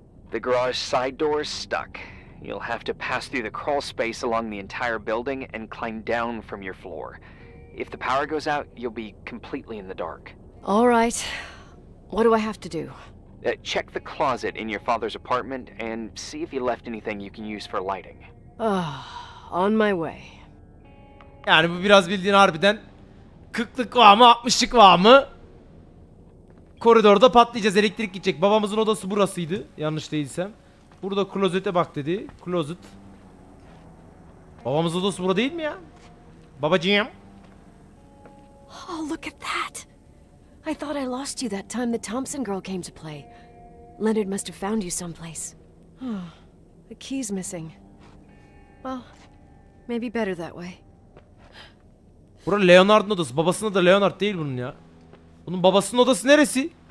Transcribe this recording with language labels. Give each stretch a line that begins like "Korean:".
English: The garage side door is stuck. You'll have to pass through the crawl space along the entire building and climb down from your floor. If the power goes out, you'll be completely in the dark. All right. What do I have to do? Check the closet in your father's apartment and see if he left anything you can use for lighting. On my way.
Turkish: Yani bu biraz bildiğin harbiden 40'lık var mı 60'lık var mı? Koridorda patlayacağız, elektrik gidecek. Babamızın odası burasıydı yanlış değilsem. Burada klozete bak dedi. Klozet. Babamızın odası burada değil mi ya? Babacığım.
English: Oh, look at that! I thought I lost you that time the Thompson girl came to play. Leonard must have found you someplace. The key's missing. Well, maybe better that way.
Turkish: Burası Leonard'ın odası. Babasının da Leonard değil bunun ya. Bunun babasının odası neresi?